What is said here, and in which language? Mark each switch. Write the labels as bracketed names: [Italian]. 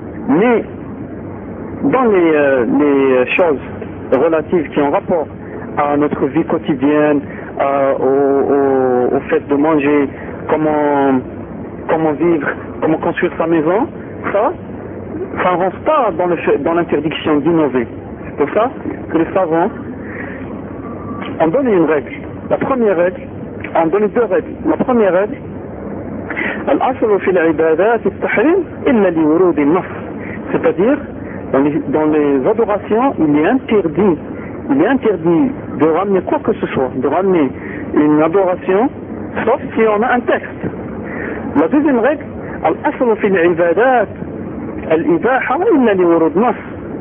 [French] Mais dans les choses relatives qui ont rapport à notre vie quotidienne, au fait de manger, comment vivre, comment construire sa maison, ça n'avance pas dans l'interdiction d'innover. C'est pour ça que les savants ont donné une règle. La première règle, ont donné deux règles. La première règle, [Arabic] الأصل في العبادات التحريم إلا لورود النص. [French] C'est-à-dire, dans les adorations, il est interdit de ramener quoi que ce soit, de ramener une adoration, sauf si on a un texte. La deuxième règle, [Arabic] الأصل في العبادات الإباحة إلا لورود النص.